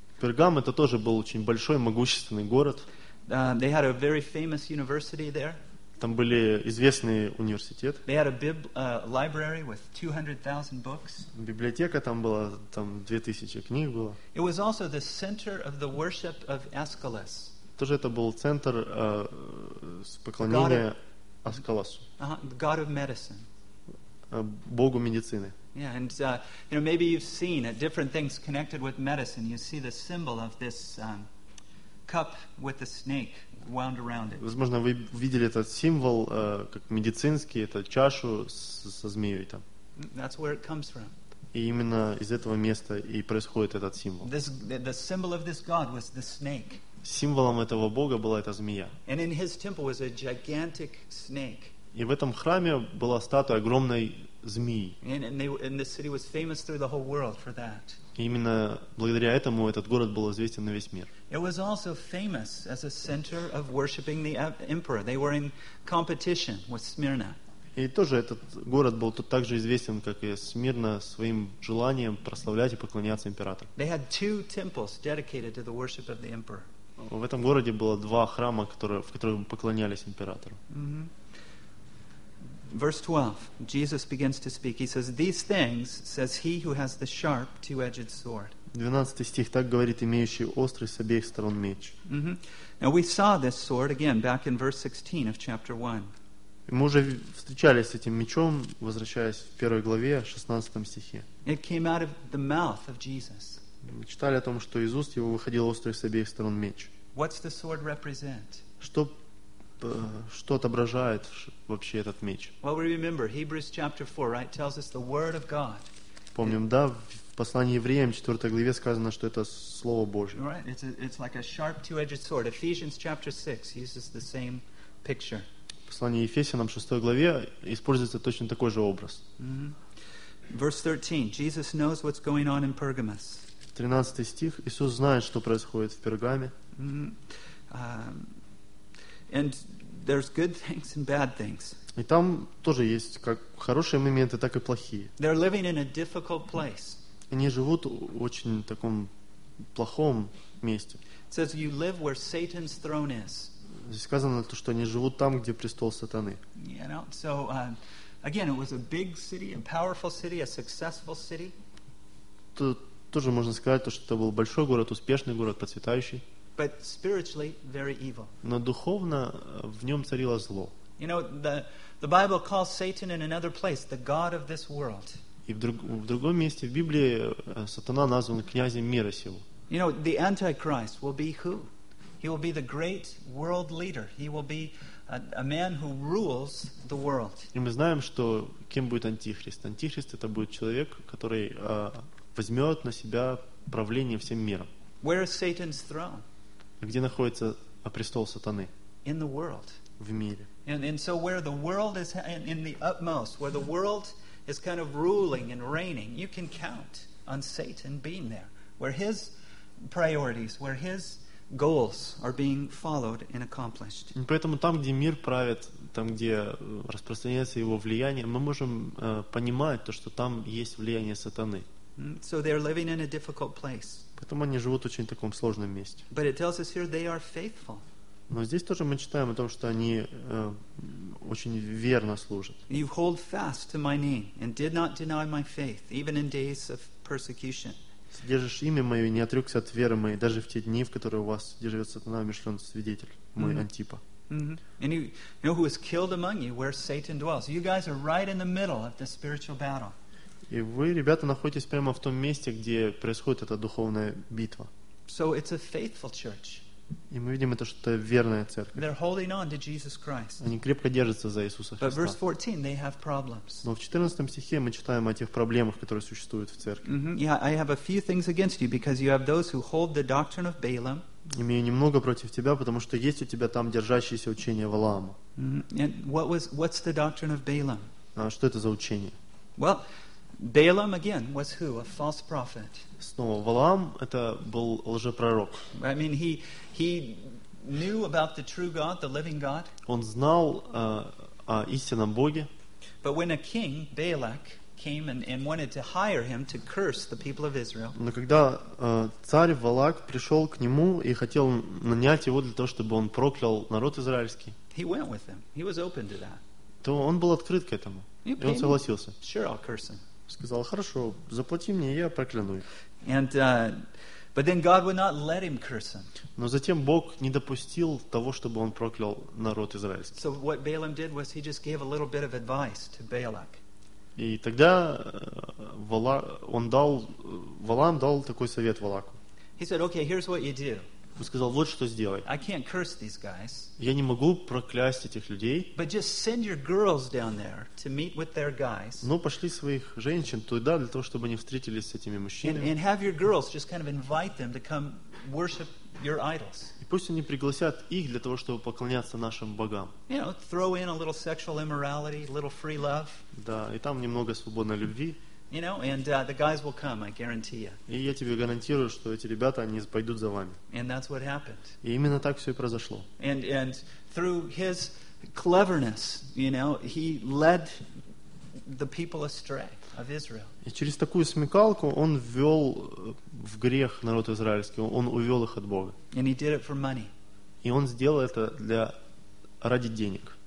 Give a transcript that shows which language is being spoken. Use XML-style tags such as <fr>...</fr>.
<ru>Пергам — это тоже был очень большой, могущественный город.</ru> <en>They had a very famous university there.</en> <ru>Там были известные университеты.</ru> <en>They had a library with 200,000 books.</en> <ru>Библиотека там была, там 2000 книг было.</ru> <en>It was also the center of the worship of Aeschylus.</en> <ru>Тоже это был центр поклонения Аскаласу.</ru> <en>God of medicine.</en> <ru>Богу медицины.</ru> <en>Yeah, and you know, maybe you've seen at different things connected with medicine. You see the symbol of this cup with the snake wound around it.</en> <ru>Возможно, вы видели этот символ как медицинский, это чашу со змеей там.</ru> <en>That's where it comes from.</en> <ru>И именно из этого места и происходит этот символ.</ru> <en>The symbol of this god was the snake.</en> <ru>Символом этого бога была эта змея.</ru> <en>And in his temple was a gigantic snake.</en> <ru>И в этом храме была статуя огромной змеи.</ru> <en>And the city was famous through the whole world for that.</en> <ru>И именно благодаря этому этот город был известен на весь мир.</ru> <en>It was also famous as a center of worshiping the emperor. They were in competition with Smyrna.</en> <ru>И тоже этот город был тут также известен, как и Смирна, своим желанием прославлять и поклоняться императору.</ru> <en>They had two temples dedicated to the worship of the emperor.</en> <ru>В этом городе было два храма, в которых поклонялись императору.</ru> <en>Mm-hmm. Verse 12, Jesus begins to speak. He says, "These things says he who has the sharp, two-edged sword."</en> <ru>12 стих, так говорит имеющий острый с обеих сторон меч.</ru> <en>Mm-hmm. Now we saw this sword again back in verse 16 of chapter 1.</en> <ru>Мы уже встречались с этим мечом, возвращаясь в первой главе, 16 стихе.</ru> <en>It came out of the mouth of Jesus.</en> <ru>Мы читали о том, что из уст его выходил острый с обеих сторон меч.</ru> <en>What's the sword represent?</en> <ru>Что отображает вообще этот меч?</ru> <en>Well, we remember Hebrews chapter 4, right, tells us the word of God.</en> <ru>Помним, да, в послании евреям, 4 главе сказано, что это слово Божье.</ru> <en>Right, it's like a sharp two-edged sword. Ephesians chapter 6 uses the same picture.</en> <ru>В послании Ефесянам, 6 главе, используется точно такой же образ.</ru> <en>Mm-hmm. Verse 13, Jesus knows what's going on in Pergamos.</en> <ru>13 стих, Иисус знает, что происходит в Пергаме. Mm-hmm.</ru> <en>And there's good things and bad things.</en> <ru>И там тоже есть как хорошие моменты, так и плохие.</ru> <en>They're living in a difficult place.</en> <ru>Они живут в очень таком плохом месте.</ru> <en>It says you live where Satan's throne is.</en> <ru>Здесь сказано то, что они живут там, где престол сатаны.</ru> <en>You know, so again, it was a big city, a powerful city, a successful city.</en> <ru>Тут тоже можно сказать то, что это был большой город, успешный город, процветающий.</ru> <en>But spiritually, very evil.</en> <ru>Но духовно в нем царило зло.</ru> <en>You know, the Bible calls Satan in another place the God of this world.</en> <ru>И в другом месте в Библии сатана назван князем мира сего.</ru> <en>You know, the Antichrist will be who? He will be the great world leader. He will be a man who rules the world.</en> <ru>И мы знаем, что кем будет Антихрист. Антихрист — это будет человек, который возьмет на себя правление всем миром.</ru> <en>Where is Satan's throne?</en> <ru>Где находится престол сатаны?</ru> <en>In the world.</en> <ru>В мире.</ru> <en>And so where the world is in the utmost, where the world is kind of ruling and reigning, you can count on Satan being there, where his priorities, where his goals are being followed and accomplished.</en> <ru>И поэтому там, где мир правит, там, где распространяется его влияние, мы можем понимать то, что там есть влияние сатаны.</ru> <en>So they're living in a difficult place.</en> <ru>Поэтому они живут в очень таком сложном месте.</ru> <en>But it tells us here they are faithful.</en> <ru>Но здесь тоже мы читаем о том, что они очень верно служат.</ru> <en>You hold fast to my name and did not deny my faith, even in days of persecution.</en> <ru>Держишь имя мое и не отрекся от веры моей, даже в те дни, в которые у вас держит сатана умышлен свидетель, мой mm-hmm. Антипа. Mm-hmm.</ru> <en>And you know who is killed among you, where Satan dwells. You guys are right in the middle of the spiritual battle.</en> <ru>И вы, ребята, находитесь прямо в том месте, где происходит эта духовная битва.</ru> <en>So it's a faithful church.</en> <ru>И мы видим, это, что это верная церковь.</ru> <en>They're holding on to Jesus Christ.</en> <ru>Они крепко держатся за Иисуса Христа.</ru> <en>But verse 14, they have problems.</en> <ru>Но в 14 стихе мы читаем о тех проблемах, которые существуют в церкви. Mm-hmm.</ru> <en>Yeah, I have a few things against you, because you have those who hold the doctrine of Balaam.</en> <ru>Имею немного против тебя, потому что есть у тебя там держащиеся учения Валаама.</ru> <en>And what's the doctrine of Balaam?</en> <ru>А что это за учение?</ru> <en>Well, Balaam again was who? A false prophet.</en> <ru>Снова Валаам, это был лжепророк.</ru> <en>I mean, he knew about the true God, the living God.</en> <ru>Он знал о истинном Боге.</ru> <en>But when a king, Balak, came and wanted to hire him to curse the people of Israel.</en> <ru>Но когда царь Валак пришел к нему и хотел нанять его для того, чтобы он проклял народ израильский.</ru> <en>He went with him. He was open to that.</en> <ru>То он был открыт к этому. И он согласился.</ru> <en>Sure, I'll curse him.</en> <ru>Сказал, хорошо, заплати мне, я прокляну их.</ru> <en>And, but then God would not let him curse him.</en> <ru>Но затем Бог не допустил того, чтобы он проклял народ израильский.</ru> <en>So what Balaam did was he just gave a little bit of advice to Balak.</en> <ru>И тогда Валаам дал такой совет Валаку.</ru> <en>He said, okay, here's what you do.</en> <ru>Он сказал, вот что сделай.</ru> <en>I can't curse these guys.</en> <ru>Я не могу проклясть этих людей.</ru> <en>But just send your girls down there to meet with their guys.</en> <ru>Но пошли своих женщин туда для того, чтобы они встретились с этими мужчинами.</ru> <en>And have your girls just kind of invite them to come worship your idols.</en> <ru>И пусть они пригласят их для того, чтобы поклоняться нашим богам.</ru> <en>You know, throw in a little sexual immorality, a little free love.</en> <ru>Да, и там немного свободной любви.</ru> <en>You know, and the guys will come, I guarantee you.</en> <ru>И я тебе гарантирую, что эти ребята, они пойдут за вами.</ru> <en>And that's what happened.</en> <ru>И именно так все и произошло.</ru> <en>And through his cleverness, you know, he led the people astray of Israel.</en> <ru>И через такую смекалку он ввел в грех народ израильский, он увел их от Бога.</ru> <en>And he did it for money.</en> <ru>И он сделал это для ради денег.</ru>